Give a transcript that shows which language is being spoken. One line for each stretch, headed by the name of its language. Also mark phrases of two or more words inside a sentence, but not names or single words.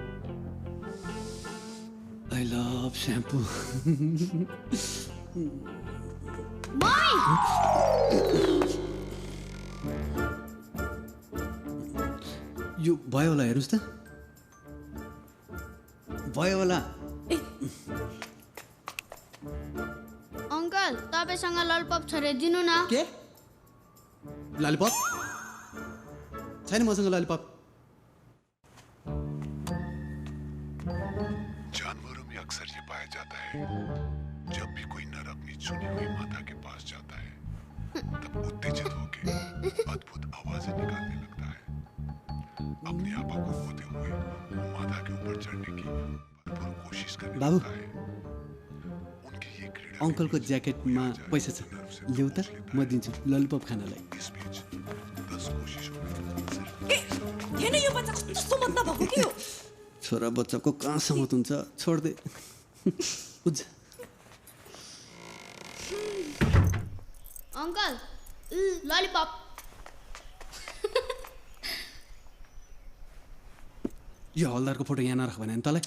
English: I love shampoo
Nepali: यो भयो होला हेर्नुहोस् त भयो होला अंकल तपाईसँग ललिपप छ रे दिनु न के ललिपप छैन मसँग ललिपप
Hindi: जानवरों में अक्सर ये पाया जाता है जब भी कोई नर अपनी चुनी हुई माता के पास जाता है तब उत्तेजित होकर अद्भुत आवाजें निकालने लगता है अपने आपा को खोते हुए वो माता के ऊपर चढ़ने की भरपूर कोशिश करने बाबू लगता है उनकी ये क्रीड़ा
Nepali: अङ्कलको ज्याकेटमा पैसा छ ल्याउ त म दिन्छु ललिपप खानलाई
Hindi: इस बीच 10 कोशिशों में सिर्फ
Nepali: हेर्न यो बच्चा कस्तो सुमत भएको के हो छोरा बच्चाको कहाँ सहमत हुन्छ
Hindi: छोड दे
Nepali: बुझ अङ्कल ललिपप यो हवलदारको फोटो यहाँ नराख भने तँलाई